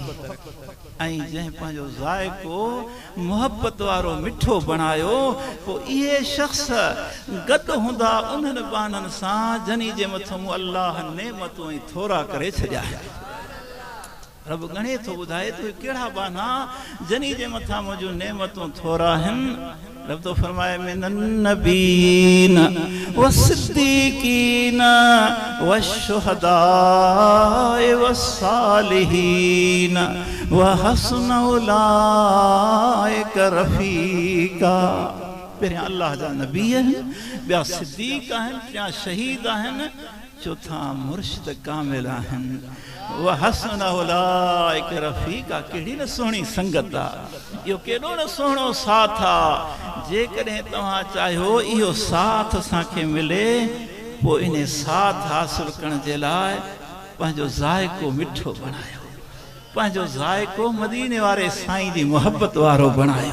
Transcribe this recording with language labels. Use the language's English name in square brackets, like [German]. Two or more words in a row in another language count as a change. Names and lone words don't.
[Sindhi] ऐं जंहिं पंहिंजो ज़ाइको मोहब्बत वारो मिठो बणायो, पोइ इहे शख़्स गॾु हूंदा उन्हनि बाननि सां जनी जे मथां अल्लाह नेमतूं ऐं थोरा करे छॾिया। रब गणे थो ॿुधाए तो कहिड़ा बाना जनी जे मथां मुंहिंजूं नेमतूं थोरा आहिनि। रब तो फरमाए [Arabic] من النبيين والصديقين والشهداء والصالحين وحسن أولئك رفيقا. [Sindhi] पहिरियां अल्लाह जा नबी आहिनि, ॿिया सिद्दीक आहिनि, टिया शहीद आहिनि, चौथा मुर्शिद कामिल आहिनि। [Arabic] وحسن أولئك رفيقا. [Sindhi] कहिड़ी न सुहिणी संगत आहे, इहो केॾो न सुहिणो साथ आहे। जेकॾहिं तव्हां चाहियो इहो साथ असांखे मिले, पोइ इन साथ हासिल करण जे लाइ पंहिंजो ज़ाइको मिठो बणायो, पंहिंजो ज़ाइको मदीने वारे साईं जी मोहब्बत वारो बणायो।